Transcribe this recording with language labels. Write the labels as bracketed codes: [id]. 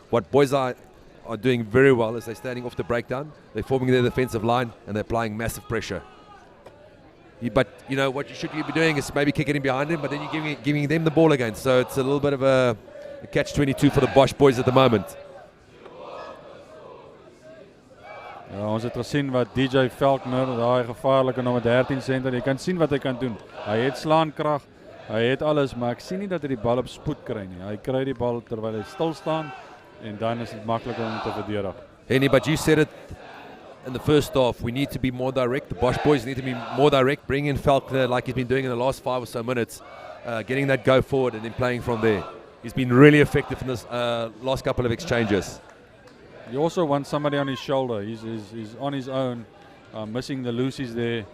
[en] What boys are doing very well is they're standing off the breakdown. They're forming their defensive line, and they're applying massive pressure. But you know what you should be doing is maybe kicking in behind him, but then you're giving them the ball again. So it's a little bit of a catch-22 for the Bosch boys at the moment. [af] Ja, ons het gesien wat DJ Falconer, daai gevaarlike nommer 13 senter, jy kan sien wat hy kan doen. Hy het slaankrag, hy het alles, maar ek sien nie dat hy die bal op spoed kry nie. Hy kry die bal terwyl hy stil staan en dan is dit makliker om te verdedig. [en] Henny, but you said it in the first half, we need to be more direct. The Bosch boys need to be more direct, bring in Falconer like he's been doing in the last 5 or so minutes, getting that go forward and then playing from there. He's been really effective in this last couple of exchanges. You also want somebody on his shoulder. He's on his own, missing the loosies there.